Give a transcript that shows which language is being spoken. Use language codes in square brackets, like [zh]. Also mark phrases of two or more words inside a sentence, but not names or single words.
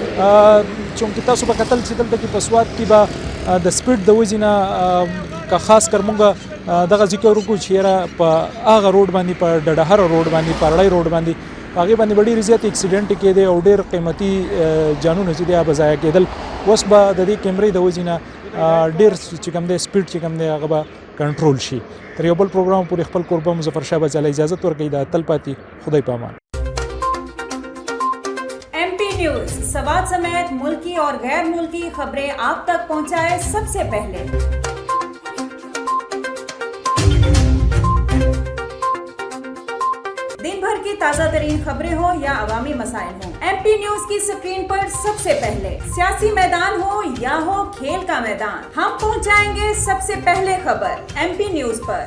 [ps] چونکې تاسو به کتل چې دلته کې په سوات کې به د سپیډ د وجې نه که خاص کر مونږ دغه ذکر وکړو چې یاره په هغه روډ باندې په ډډهره روډ باندې په اړی روډ باندې په هغې باندې به ډېرې زیات اکسیډنټ کېدی او ډېر قیمتي جانونه چې دی هغه به ضایع کېدل اوس به د دې کیمرې د وجې نه ډېر چې کوم دی سپیډ چې کوم دی هغه به کنټرول شي. تر یو بل پروګرام پورې خپل کوربه مظفر شاه بچاله اجازت ورکوي دا تل پاتې خدای په امان. [ur] MP نیوز سواد سمیت ملکی اور غیر ملکی خبریں آپ تک پہنچائے سب سے پہلے. دن بھر کی تازہ ترین خبریں ہو یا عوامی مسائل ہو MP نیوز کی سکرین پر سب سے پہلے سیاسی میدان ہو یا ہو کھیل کا میدان ہم پہنچائیں گے سب سے پہلے خبر MP نیوز پر.